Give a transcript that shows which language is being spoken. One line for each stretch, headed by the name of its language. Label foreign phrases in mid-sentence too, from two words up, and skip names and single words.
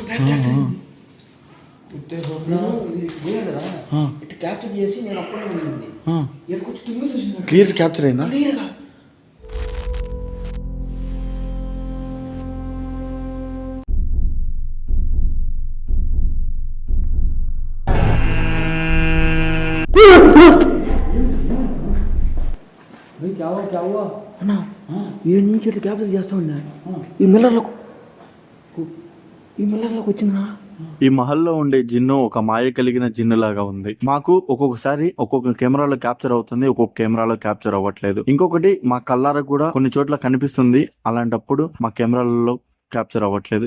Hindi: कुत्ते भौंकना ये लग रहा है.
English: it capture
Telugu: చేసి నేను అప్పుడే వెళ్ళింది.
Hindi: ये कुछ टीवी చూసినా
English: clear capture
Telugu: అయిందా? క్లియర్ గా.
Hindi: भाई क्या हुआ అన్నా?
Telugu: ఏ నుంచి క్యాప్చర్ చేస్తా ఉన్నా ఈ మిల్లర్లోకి వచ్చిందా? ఈ మహల్లో ఉండే జిన్ను ఒక మాయ కలిగిన జిన్ను లాగా ఉంది. మాకు ఒక్కొక్కసారి ఒక్కొక్క కెమెరాలో క్యాప్చర్ అవుతుంది, ఒక్కొక్క కెమెరాలో క్యాప్చర్ అవ్వట్లేదు. ఇంకొకటి మా కళ్ళారా కూడా కొన్ని చోట్ల కనిపిస్తుంది, అలాంటప్పుడు మా కెమెరాలలో క్యాప్చర్ అవ్వట్లేదు.